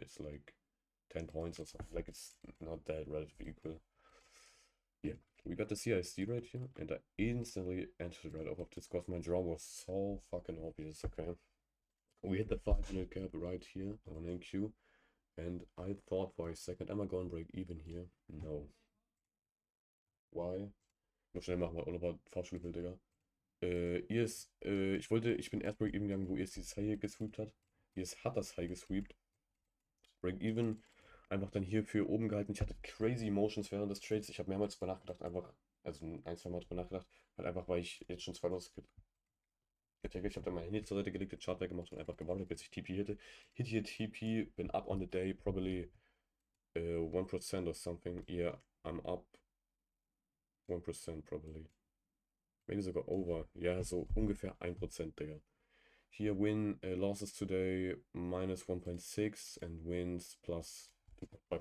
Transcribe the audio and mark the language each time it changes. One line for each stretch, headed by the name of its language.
English: It's like 10 points or something. Like it's not that relatively equal. Yeah, we got the CISD right here, and I instantly entered right off of this because my draw was so fucking obvious. Okay, we hit the 5-minute gap right here on NQ, and I thought for a second, am I going to break even here? No. Why?
German: Noch schnell machen wir Oliver Fahrschulbild, Digga. Ich bin erst Break-Even gegangen, wo ES dieses High hier gesweept hat. ES hat das High gesweept. Break-Even einfach dann hier für oben gehalten. Ich hatte crazy Emotions während des Trades. Ich habe mehrmals drüber nachgedacht, einfach, also ein, zwei Mal drüber nachgedacht, halt einfach, weil ich jetzt schon zwei Loss getaggert. Ich habe dann mein Handy zur Seite gelegt, den Chart weggemacht und einfach gewartet, bis ich TP hitte.
English: Hit hier TP, bin up on the day, probably 1% or something. Yeah, I'm up 1% probably. Maybe sogar over.
German: Ja, so ungefähr 1%, Digga.
English: Here win losses today minus 1.6 and wins plus 2.5.